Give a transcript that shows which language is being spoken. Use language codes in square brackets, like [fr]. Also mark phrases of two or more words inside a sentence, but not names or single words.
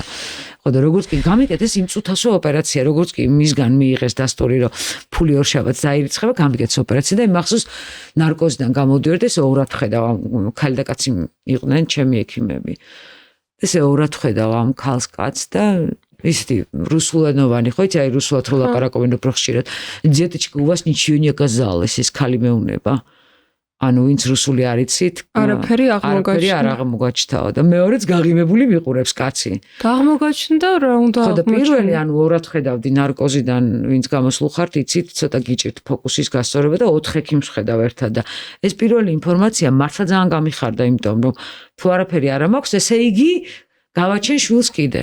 [ka] ხო და როგორც კი გამიკეთეს იმ წუთასო ოპერაცია, როგორც კი მისგან მიიღეს დასტური რომ ფული ორშაბათს დაირიცხება, გამიკეთეს ოპერაცია და იმახსოვს ნარკოზიდან გამოდიოდა ესე ორად ხედავ ქალი და კაცი იყვნენ ჩემი ექიმები. ესე ორად ხედავ ამ ქალს კაცს და ისეთი რუსულენოვანი ხო იცი აი რუსულად რო ლაპარაკობენ უფრო ხშირად [ru] деточка у вас ничего не оказалось [ka] ეს ქალი მეუნება ანუ ვინც რუსული არ იცით არაფერი არ აღმოგაჩნდა და მეორეც გაღიმებული მიყურებს კაცი აღმოგაჩნდა რა უნდა ხო და პირველი ანუ ორად ხედავდი ნარკოზიდან ვინც გამოსულ ხართ იცით ცოტა გიჭირთ ფოკუსის გასწორება და 4 ექიმს ხედავ ერთად და ეს პირველი ინფორმაცია მართლა ძალიან გამიხარდა იმიტომ რომ თუ არაფერი არ მაქვს ესე იგი გავაჩენ შვილს კიდე.